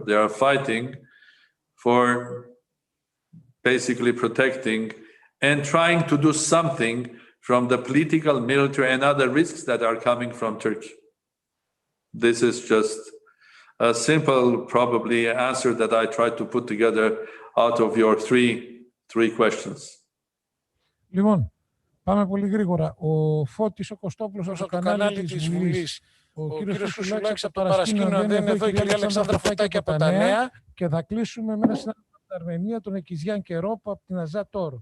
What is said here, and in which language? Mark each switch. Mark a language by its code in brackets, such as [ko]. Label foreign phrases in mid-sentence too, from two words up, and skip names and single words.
[en] They are fighting for basically protecting and trying to do something from the political, military, and other risks that are coming from Turkey. This is just a simple, probably, answer that I tried to put together out of your three questions. [el] Λοιπόν, πάμε πολύ γρήγορα. Ο Φώτης ο Κωστόπουλος από το κανάλι της Βουλής. Ο κύριος Κουσουλάκης από το παρασκήνιο δεν είναι εδώ. Η κυρία Αλεξάνδρα Φωτάκη από τα Νέα. Και θα κλείσουμε με ένα συνάδελφο από την Αρμενία, τον Εκιζιάν Κερόπο από την Αζά Τόρο.